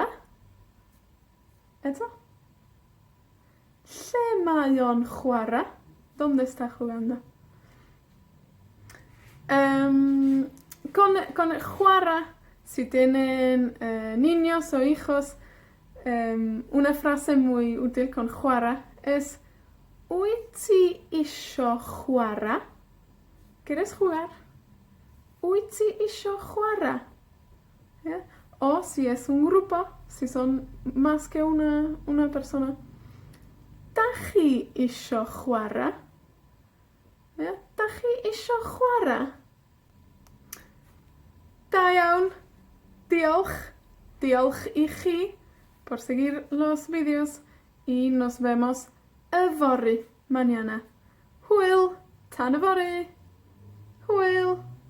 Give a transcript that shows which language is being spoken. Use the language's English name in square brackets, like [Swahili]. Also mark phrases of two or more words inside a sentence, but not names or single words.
[Welsh] ¿Eso? Lle mae o'n chwara? [Spanish] ¿Dónde está jugando? Con chwara, si tienen niños o hijos, una frase muy útil con chwara es [Welsh] wyt ti isio chwara? [Spanish] ¿Quieres jugar? [Welsh] Wyt ti isio chwara? [Spanish] ¿Ya? O si es un grupo, si son más que una persona. [Welsh] Dach chi isio chwara? ¿Ya? Dach chi isio chwara? Da iawn. Diolch. Diolch i chi [Spanish] por seguir los vídeos y nos vemos yfory mañana. [Welsh] Hwyl. Tan yfory. Hwyl.